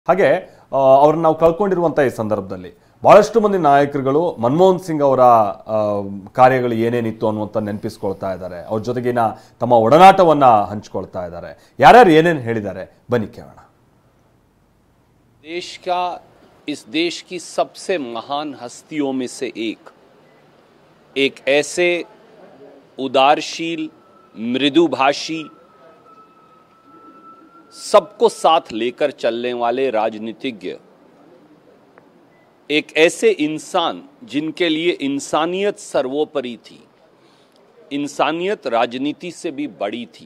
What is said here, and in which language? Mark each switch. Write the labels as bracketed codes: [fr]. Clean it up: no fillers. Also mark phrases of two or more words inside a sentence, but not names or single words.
[kn] ಹಾಗೆ ಅವರನ್ನು ನಾವು ಕಳ್ಕೊಂಡಿರುವಂತ ಈ ಸಂದರ್ಭದಲ್ಲಿ ಬಹಳಷ್ಟು ಮಂದಿ ನಾಯಕರುಗಳು ಮನಮೋಹನ್ ಸಿಂಗ್ ಅವರ ಕಾರ್ಯಗಳು ಏನೇನಿತ್ತು ಅನ್ನುವಂತ ನೆನಪಿಸಿಕೊಳ್ತಾ ಇದ್ದಾರೆ. ಅವರ ಜೊತೆಗಿನ ತಮ್ಮ ಒಡನಾಟವನ್ನ ಹಂಚಿಕೊಳ್ತಾ ಇದ್ದಾರೆ. ಯಾರ್ಯಾರು ಏನೇನು ಹೇಳಿದ್ದಾರೆ ಬನ್ನಿ ಕೇಳೋಣ. [hi] देश का इस देश की सबसे महान हस्तियों में से एक ऐसे उदारशील, मृदुभाषी, सबको साथ लेकर चलने वाले राजनीतिज्ञ, एक ऐसे इंसान जिनके लिए इंसानियत सर्वोपरि थी, इंसानियत राजनीति से भी बड़ी थी.